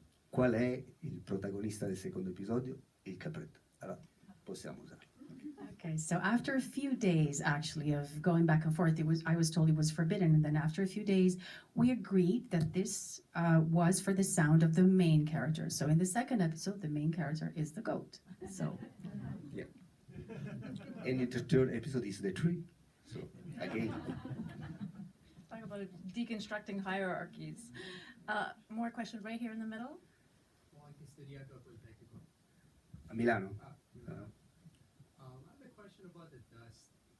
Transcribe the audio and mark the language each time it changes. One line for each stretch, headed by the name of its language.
Italian: qual è il protagonista del secondo episodio? Il capretto. Allora, possiamo usarlo.
English: Okay, so after a few days actually of going back and forth, I was told it was forbidden, and then after a few days, we agreed that this was for the sound of the main character. So in the second episode, the main character is the goat. So Yeah. And in the third episode is the tree. So, again. Talk about deconstructing hierarchies. More questions right here in the middle.
Italian: Ho anche studiato Politecnico. A Milano?
English: I have a question about the dust.